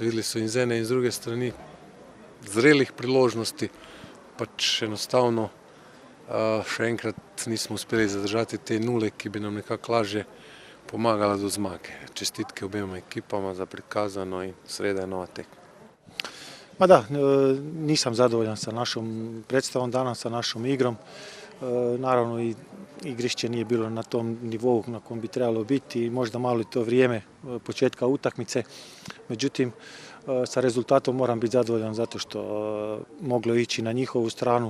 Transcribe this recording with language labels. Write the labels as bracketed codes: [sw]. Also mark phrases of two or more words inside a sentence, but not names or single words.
[sl] Videli so in z ene in z druge strani zrelih priložnosti, pač enostavno še enkrat nismo uspeli zadržati te nule, ki bi nam nekako lažje pomagala do zmage. Čestitke obema ekipama za prikazano in sreda je nova tekma. [hr] Ma da, nisam zadovoljan sa našom predstavom danas, sa našom igrom. Naravno i igrišće nije bilo na tom nivou na kom bi trebalo biti i možda malo i to vrijeme početka utakmice. Međutim, sa rezultatom moram biti zadovoljan zato što moglo ići na njihovu stranu.